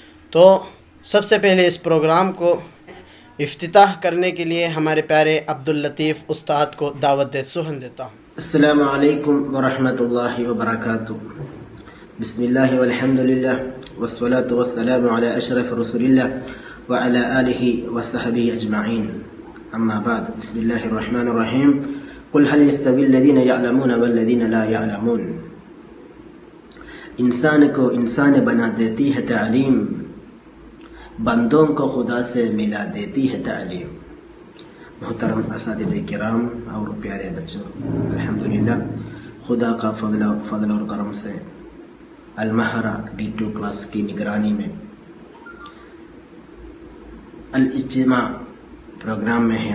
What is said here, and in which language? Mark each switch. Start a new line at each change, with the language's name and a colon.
Urdu: تو سب سے پہلے اس پروگرام کو افتتاح کرنے کے لیے ہمارے پیارے عبداللطیف استاد کو دعوت سخن دیتا ہوں. السلام علیکم ورحمۃ اللہ وبرکاتہ.
Arabic: بسم اللہ والحمد للہ والصلاة والسلام علی اشرف رسول اللہ وعلى آلہ وصحبہ اجمعین. اما بعد. بسم اللہ الرحمن الرحیم. قل هل يستوي الذین يعلمون والذین لا يعلمون.
Urdu: انسان کو انسان بنا دیتی ہے تعلیم، بندوں کو خدا سے ملا دیتی ہے تعلیم. محترم اساتذہ کرام اور پیارے بچوں، الحمدللہ خدا کا فضل اور کرم سے المہرہ D2 کلاس کی نگرانی میں الاجتماع پروگرام میں ہے.